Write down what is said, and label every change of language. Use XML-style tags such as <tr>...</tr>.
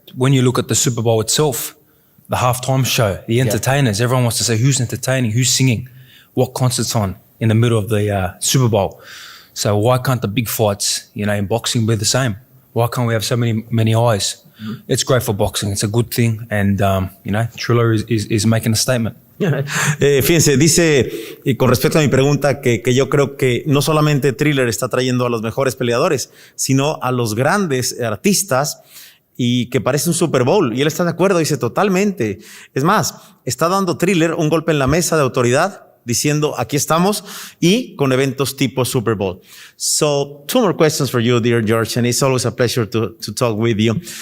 <en>When you look at the Super Bowl itself, the halftime show, the entertainers, everyone wants to say who's entertaining, who's singing, what concert's on in the middle of the Super Bowl. So why can't the big fights, in boxing be the same? Why can't we have so many eyes? Mm-hmm. It's great for boxing. It's a good thing. And, Thriller is making a statement.</en> <es>Fíjense, dice, y con respecto a mi pregunta, que yo creo que no solamente Thriller está trayendo a los mejores peleadores, sino a los grandes artistas y que parece un Super Bowl. Y él está de acuerdo, dice totalmente. Es más, está dando Thriller un golpe en la mesa de autoridad, diciendo aquí estamos y con eventos tipo Super Bowl.</es> <en>So, 2 more questions for you, dear George, and it's always a pleasure to talk with you.</en>